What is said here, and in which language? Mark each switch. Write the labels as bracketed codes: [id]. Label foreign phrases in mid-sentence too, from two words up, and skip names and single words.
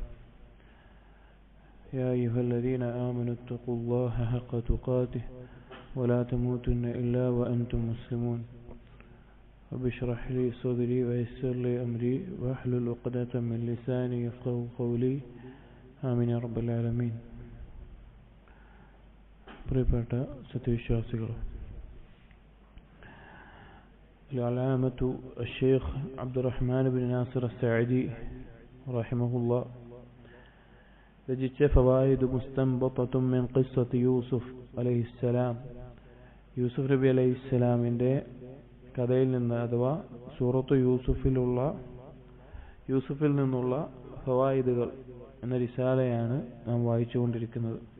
[ar] يا أيها الذين آمنوا اتقوا الله حق تقاته ولا تموتن إلا وأنتم مسلمون. رب اشرح لي صدري ويسر لي أمري واحلل عقدة من لساني يفقهوا قولي. آمين يا رب العالمين. [ml] പ്രിയപ്പെട്ട സത്യവിശ്വാസികൾ, [ar] العلامة الشيخ [ml] അബ്ദുറഹ്മാൻ ബിൻ നാസിർ അസ്സഅദി റഹിമഹുല്ലാഹ് രചിച്ച ഫവായിദ് മുസ്തംബതത്തും മിൻ ഖിസ്സത്തി യൂസുഫ് അലൈഹിസ്സലാം, യൂസുഫ് നബി അലൈഹിസ്സലാമിൻ്റെ കഥയിൽ നിന്ന് അഥവാ സൂറത്ത് യൂസുഫിൽ നിന്നുള്ള ഫവായിദുകൾ എന്ന റിസാലയാണ് നാം വായിച്ചുകൊണ്ടിരിക്കുന്നത്.